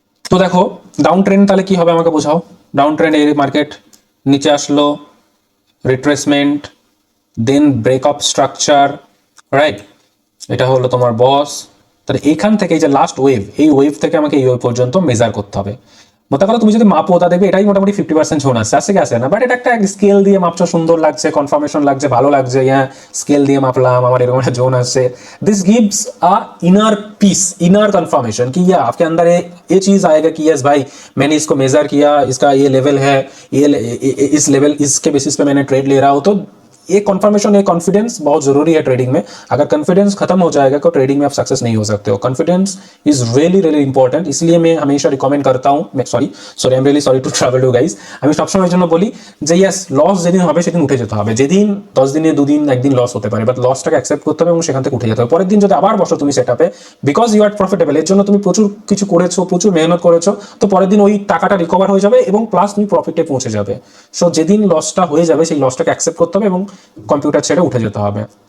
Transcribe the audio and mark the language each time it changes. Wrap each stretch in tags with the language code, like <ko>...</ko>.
<bn>তো দেখো down trend তাহলে কি হবে আমাকে বোঝাও। ডাউন ট্রেন্ড, এই মার্কেট নিচে আসলো, রিট্রেসমেন্ট, দেন ব্রেকআপ স্ট্রাকচার, রাইট, এটা হলো তোমার বস। তাহলে এইখান থেকে এই যে লাস্ট ওয়েভ, এই ওয়েভ থেকে আমাকে এই ওয়েভ পর্যন্ত মেজার করতে হবে। মনে করো তুমি যদি মাপো তা দেখবে এটাই মোটামুটি 50% জোন আসছে, আসছে কি আসে না, বাট এটা একটা স্কেল দিয়ে মাপছো, সুন্দর লাগছে, কনফার্মেশন লাগছে, ভালো লাগছে, হ্যাঁ স্কেল দিয়ে মাপলাম, আমার এরকম একটা জোন আসছে।</bn> <en>this gives a inner peace, inner confirmation</en> <hi>कि या आपके अंदर ये चीज आएगा कि यस भाई मैंने इसको मेजर किया, इसका ये लेवल है, ये इस लेवल इसके बेसिस पे मैंने ट्रेड ले रहा हूं। तो ये कॉन्फर्मेशन, ये कॉन्फिडेंस बहुत जरूरी है ट्रेडिंग में। अगर कॉन्फिडेंस खत्म हो जाएगा तो ट्रेडिंग में आप सक्सेस नहीं हो सकते हो।</hi> <en>confidence is really really important,</en> <hi>इसलिए मैं हमेशा रिकमेंड करता हूँ,</hi> <en>sorry I am really sorry to travel to guys,</en> <bn>আমি সবসময়ের জন্য বলি যে ইয়েস লস যেদিন হবে সেদিন উঠে যেতে হবে। যেদিন 10 দিনে 2 দিন 1 দিন লস হতে পারে, বাট লসটাকে অ্যাকসেপ্ট করতে হবে এবং সেখান থেকে উঠে যেতে হবে। পরের দিন যদি আবার বসো তুমি সেটআপে,</bn> <en>because you are profitable,</en> <bn>এর জন্য তুমি প্রচুর কিছু করেছো, প্রচুর মেহনত করেছো, তো পরের দিন ওই টাকাটা রিকভার হয়ে যাবে এবং প্লাস তুমি প্রফিটে পৌঁছে যাবে। সো যেদিন লসটা হয়ে যাবে সেই লসটাকে অ্যাকসেপ্ট করতে হবে এবং কম্পিউটার ছেড়ে উঠে যেতে হবে।</bn>